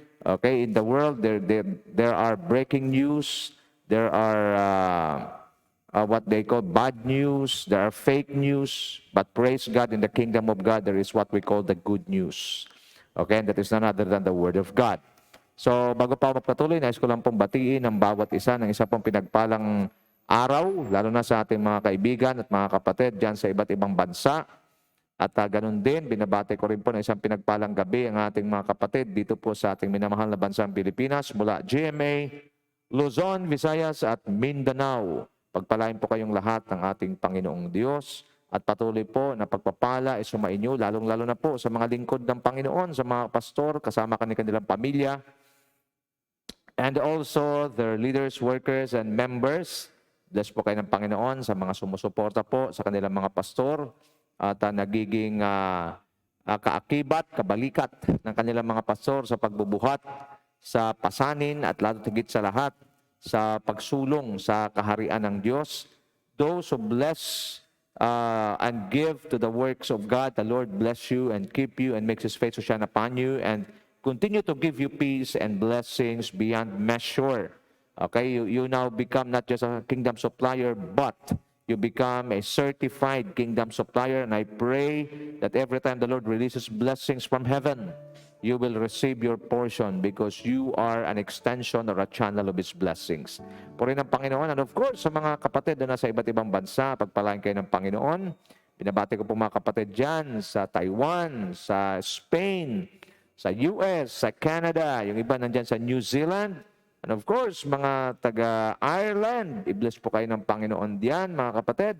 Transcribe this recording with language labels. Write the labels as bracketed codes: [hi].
[en] Okay, in the world, there are breaking news. There are what they call bad news. There are fake news. But praise God, in the kingdom of God, there is what we call the good news. Okay, and that is none other than the Word of God. [tl] So, bago pa ako magpatuloy, nais ko lang pong batiin ang bawat isa ng isa pong pinagpalang araw, lalo na sa ating mga kaibigan at mga kapatid dyan sa iba't ibang bansa. At ganun din, binabati ko rin po ng isang pinagpalang gabi ang ating mga kapatid dito po sa ating minamahal na bansang Pilipinas mula GMA, Luzon, Visayas at Mindanao. Pagpalain po kayong lahat ng ating Panginoong Diyos. At patuloy po na pagpapala ay sumainyo, lalong-lalo na po sa mga lingkod ng Panginoon, sa mga pastor, kasama kanilang pamilya, [en] and also their leaders, workers, and members. [tl] Bless po kayo ng Panginoon sa mga sumusuporta po sa kanilang mga pastor at nagiging kaakibat, kabalikat ng kanilang mga pastor sa pagbubuhat, sa pasanin at lalo tigit sa lahat, sa pagsulong sa kaharian ng Diyos. [en] Those who bless and give to the works of God, the Lord bless you and keep you and makes His face to shine upon you and continue to give you peace and blessings beyond measure. Okay, you now become not just a kingdom supplier, but you become a certified kingdom supplier. And I pray that every time the Lord releases blessings from heaven, you will receive your portion because you are an extension or a channel of His blessings. [tl] Purihin ng Panginoon. [en] And of course, [tl] sa mga kapatid na nasa iba't ibang bansa, pagpalain kayo ng Panginoon. Pinabati ko po mga kapatid dyan sa Taiwan, sa Spain, sa US, sa Canada, yung iba nandyan sa New Zealand. [en] And of course, [tl] mga taga-Ireland, i-bless po kayo ng Panginoon diyan, mga kapatid.